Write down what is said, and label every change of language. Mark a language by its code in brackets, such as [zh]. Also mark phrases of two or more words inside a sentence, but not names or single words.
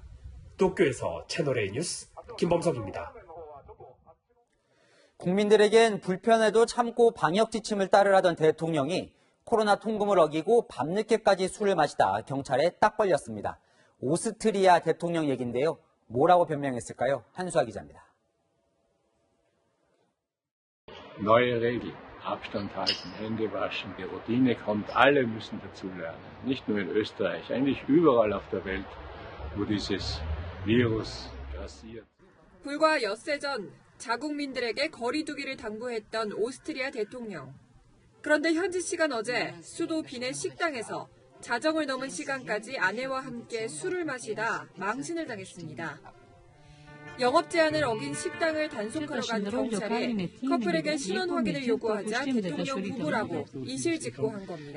[ko] 도쿄에서 채널A 뉴스 김범석입니다. 국민들에겐 불편해도 참고 방역 지침을 따르라던 대통령이 코로나 통금을 어기고 밤늦게까지 술을 마시다 경찰에 딱 걸렸습니다. 오스트리아 대통령 얘기인데요. 뭐라고 변명했을까요? 한수아 기자입니다. [de] Neue Regeln, Abstand halten, Hände waschen, die Routine kommt, alle müssen dazulernen. Nicht nur in Österreich, eigentlich überall auf der Welt, wo dieses Virus grassiert. [ko] 불과 엿새 전 자국민들에게 거리 두기를 당부했던 오스트리아 대통령. 그런데 현지 시간 어제 수도 빈의 식당에서 자정을 넘은 시간까지 아내와 함께 술을 마시다 망신을 당했습니다. 영업 제한을 어긴 식당을 단속하러 간 경찰에 커플에게 신원 확인을 요구하자 대통령 부부라고 이실직고한 겁니다.